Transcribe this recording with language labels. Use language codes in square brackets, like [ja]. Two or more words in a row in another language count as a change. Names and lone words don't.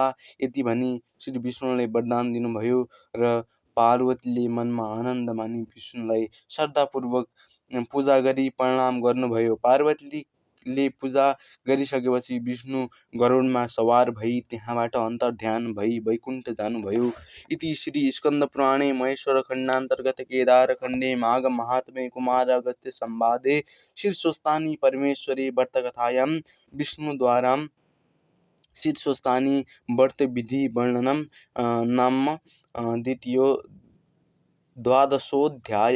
[ne] यति भनी श्री विष्णुले वरदान दिनुभयो र पार्वतीले मनमा आनन्द मानी विष्णुलाई श्रद्धापूर्वक पूजा गरी प्रणाम गर्नुभयो। पार्वतीले पूजा गरिसकेपछि विष्णु गरुडमा सवार भई त्यहाँबाट अन्तर्ध्यान भई वैकुण्ठ जानुभयो। [sa] इति श्री स्कन्द पुराणे महेश्वर खण्डान्तर्गत केदार खण्डे माघ महात्म्ये कुमार अगस्त्य संवादे श्री स्वस्तानी परमेश्वरी व्रतकथायां विष्णुद्वारा श्री स्वस्तानी व्रत विधि वर्णनम नाम द्वादशोऽध्यायः।